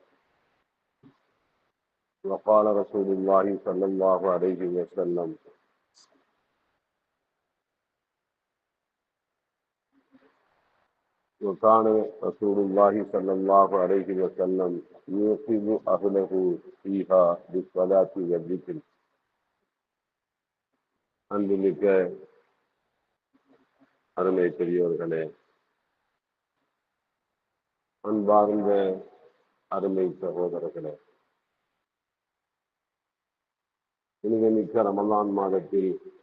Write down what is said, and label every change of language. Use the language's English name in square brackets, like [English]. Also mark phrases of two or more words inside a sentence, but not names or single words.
[Arabic] وقال رسول الله صلى الله عليه وسلم: وكان رسول الله صلى الله عليه وسلم يوقظ أهله فيها بالصلاة والذكر. [Tamil] அன்புமிக்க அருமை பெரியோர்களே, அன்பார்ந்த அருமை சகோதரர்களே, புனிதமிக்க ரமலான் மாதத்தில்